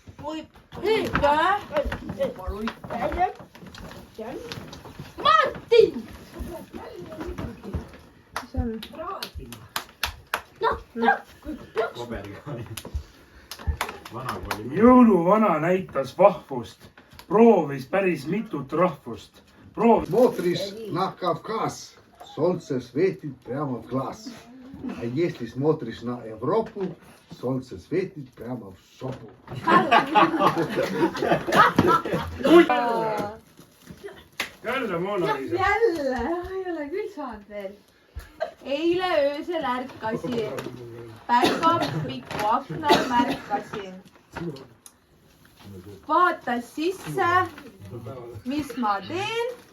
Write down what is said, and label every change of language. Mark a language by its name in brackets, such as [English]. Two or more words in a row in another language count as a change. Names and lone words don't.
[Estonian] Martin! Jõuluvana näitas vahvust, proovis päris mitut rahvust. [Russian] Смотришь на Кавказ, солнце светит прямо в глаз. А если смотришь на Европу, солнце светит прямо в жопу. [Estonian] Jälle Mona Lisa. jälle, ei ole küll saanud veel. Eile öösel ärkasin. Päkapiku aknal märkasin. Vaatas sisse, mis ma teen.